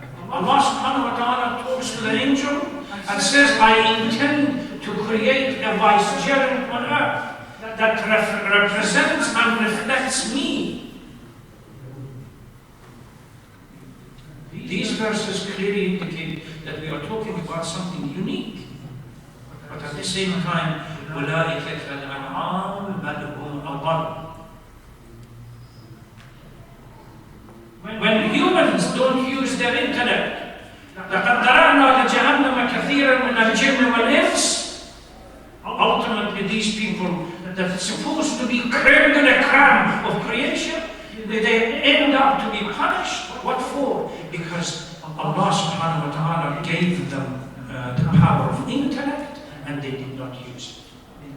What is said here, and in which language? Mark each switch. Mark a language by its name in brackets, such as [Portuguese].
[English] Allah subhanahu wa ta'ala talks to the angel and says, I intend to create a vicegerent on earth that represents and reflects me. These verses clearly indicate that we are talking about something unique. But at the same time, [Arabic] أُولَٰئِكَ كَالْأَنْعَامِ بَلْ هُمْ أَضَلُّ. [English] When humans don't use their intellect, [Arabic] لَقَدْ ذَرَأْنَا لِجَهَنَّمَ كَثِيرًا مِنَ الْجِنِّ وَالْإِنسِ. [English] Ultimately, these people that are supposed to be crème de la crème of creation, they end up to be punished. What for? Because Allah subhanahu wa ta'ala gave them the power of intellect, and they did not use it.